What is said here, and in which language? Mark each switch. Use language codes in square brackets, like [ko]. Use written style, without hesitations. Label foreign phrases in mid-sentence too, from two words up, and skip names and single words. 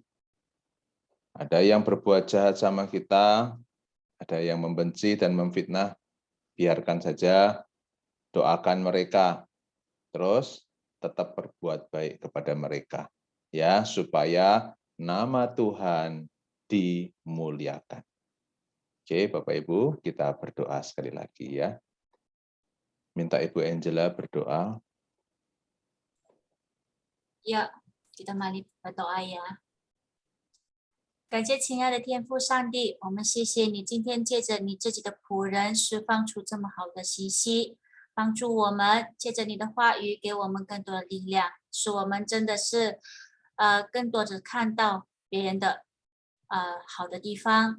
[id] Ada yang berbuat jahat sama kita, ada yang membenci dan memfitnah, biarkan saja, doakan mereka, terus tetap berbuat baik kepada mereka, ya, supaya nama Tuhan dimuliakan. Oke, Bapak Ibu, kita berdoa sekali lagi ya. Minta Ibu Angela berdoa. Ya, kita mari berdoa ya. [zh] 感谢亲爱的天父上帝，我们谢谢你今天借着你自己的仆人释放出这么好的信息，帮助我们借着你的话语给我们更多的力量，使我们真的是更多的看到别人的好的地方。